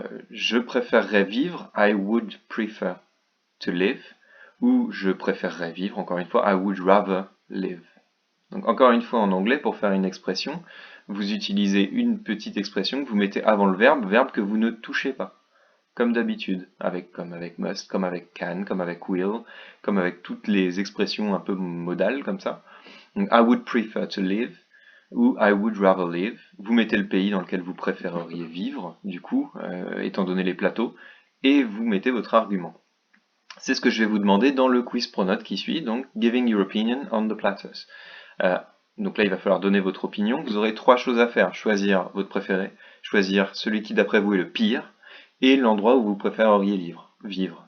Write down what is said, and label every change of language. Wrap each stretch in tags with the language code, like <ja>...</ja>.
<fr>Je préférerais vivre,</fr> <en>I would prefer to live,</en> <fr>ou je préférerais vivre, encore une fois,</fr> <en>I would rather live.</en> <fr>Donc encore une fois en anglais, pour faire une expression, vous utilisez une petite expression que vous mettez avant le verbe que vous ne touchez pas. Comme d'habitude, comme avec must, comme avec can, comme avec will, comme avec toutes les expressions un peu modales comme ça. Donc,</fr> <en>I would prefer to live ou I would rather live.</en> <fr>Vous mettez le pays dans lequel vous préféreriez vivre, du coup, étant donné les plateaux, et vous mettez votre argument. C'est ce que je vais vous demander dans le quiz pronote qui suit, donc</fr> <en>giving your opinion on the platters.</en> <fr>Donc là, il va falloir donner votre opinion. Vous aurez 3 choses à faire. Choisir votre préféré, choisir celui qui d'après vous est le pire, et l'endroit où vous préféreriez vivre.</fr>